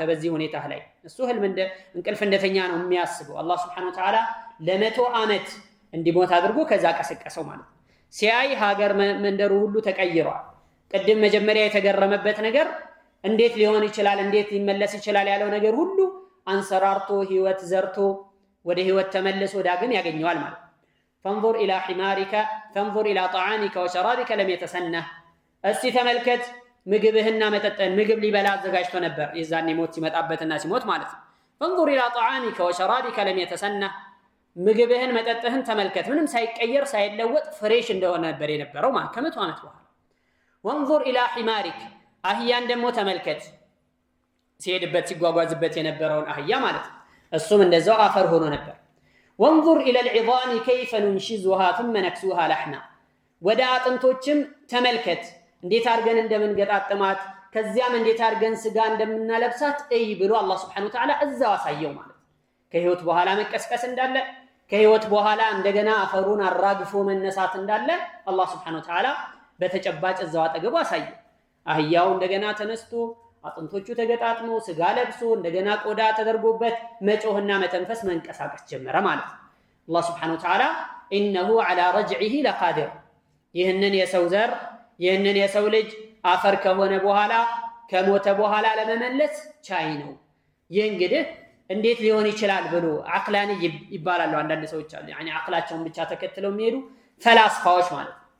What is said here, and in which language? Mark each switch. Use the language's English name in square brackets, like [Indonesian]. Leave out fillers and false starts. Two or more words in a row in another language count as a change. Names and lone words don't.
[Amharic] በዚህ ሁኔታ ላይ። እሱ ህልም እንቅልፍ እንደተኛ ነው የሚያስበው። አላህ [Arabic] سبحانه وتعالى [Amharic] ለ100 ዓመት እንዲሞት አድርጎ ከዛ ቀሰቀሰው ማለት ነው። ሲያይ ሀገር መንደሩ ሁሉ ተቀይሯል። ቅድም መጀመሪያ የተገረመበት ነገር እንዴት ሊሆን ይችላል እንዴት ሊመለስ ይችላል ያለው ነገር ሁሉ አንሰራርቶ ህይወት ዘርቶ ወደ ህይወት ተመልሶ ዳግም ያገኘዋል ማለት ነው። [Arabic] فانظر الى حمارك فانظر الى طعامك وشرابك لم يتسنه [Amharic] እስቲ ተመልከት ምግብህና መጠጥህን ምግብ ሊበላ አዘጋጅቶ ነበር የዛኔ ሞት ሲመጣበትና ሲሞት ማለት ነው [Arabic] فانظر الى طعامك وشرابك لم يتسنه [Amharic] ምግብህን መጠጥህን ተመልከት ምንም ሳይቀየር ሳይለወጥ ፍሬሽ እንደሆነ ነበር የነበረው ማለት ከመቶ ዓመት በኋላ [Arabic] وانظر الى حمارك [Amharic] አህያን ደግሞ ተመልከት ሲሄድበት ሲጓጓዝበት የነበረውን አህያ ማለት ነው እሱም እንደዛው አፈር ሆኖ ነበር [Arabic] وانظر الى العظام كيف ننشزها ثم نكسوها لحما [Amharic] ወደ አጥንቶችም ተመልከት እንዴት አርገን እንደምንገጣጥማት ከዚያም እንዴት አርገን ስጋ እንደምናለብሳት እይ ብሎ አላህ [Arabic] سبحانه وتعالى [Amharic] እዛው አሳየው ማለት ከህይወት በኋላ መቀስቀስ እንዳለ ከህይወት በኋላ እንደገና አፈሩን አራግፎ መነሳት እንዳለ አላህ [Arabic] سبحانه وتعالى [Amharic] በተጨባጭ እዛው አጠገቡ አሳየው አህያው እንደገና ተነስቶ አጥንቶቹ ተገጣጥሞ ስጋ ለብሶ እንደገና ቆዳ ተደርጎበት መጮህና መተንፈስ መንቀሳቀስ ጀመረ ማለት አላህ [Arabic] سبحانه وتعالى انه على رجعه لقادر [Amharic] ይህንን የሰው ዘር ይህንን የሰው ልጅ አፈር ከሆነ በኋላ ከሞተ በኋላ ለመመለስ ቻይ ነው ይህ እንግዲህ እንዴት ሊሆን ይችላል ብሎ አቅላኒ ይባላሉ አንዳንድ ሰዎች አሉ يعني አቅላቸውን ብቻ ተከትለው የሚሄዱ ፈላስፋዎች ማለት